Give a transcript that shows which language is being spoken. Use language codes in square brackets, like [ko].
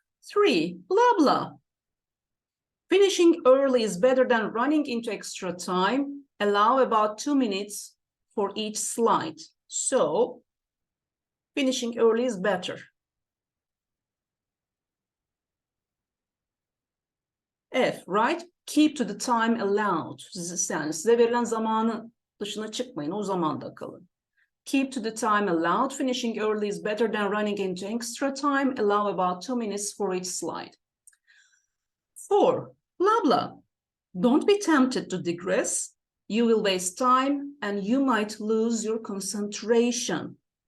[en] 3, blah, blah. Finishing early is better than running into extra time. Allow about 2 minutes for each slide. So, finishing early is better. F, right? Keep to the time allowed. [tr] Yani size verilen zamanın dışına çıkmayın. O zamanda kalın. [en] Keep to the time allowed. Finishing early is better than running into extra time. Allow about 2 minutes for each slide. 4, blah, blah. Don't be tempted to digress. You will waste time and you might lose your concentration.